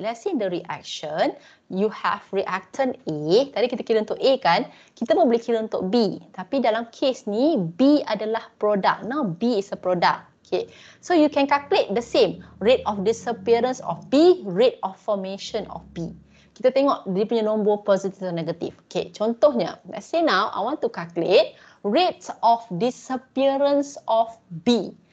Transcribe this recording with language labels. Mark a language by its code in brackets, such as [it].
[en] Let's say the reaction, you have reactant A. [ms] Tadi kita kira untuk A kan, kita pun boleh kira untuk B. Tapi dalam case ni, B adalah produk. [en] Now B is a product. Okay. So you can calculate the same. Rate of disappearance of B, rate of formation of B. [ms] Kita tengok dia punya nombor positif dan negatif. [en] Okay, contohnya, let's say now I want to calculate rate of disappearance of B.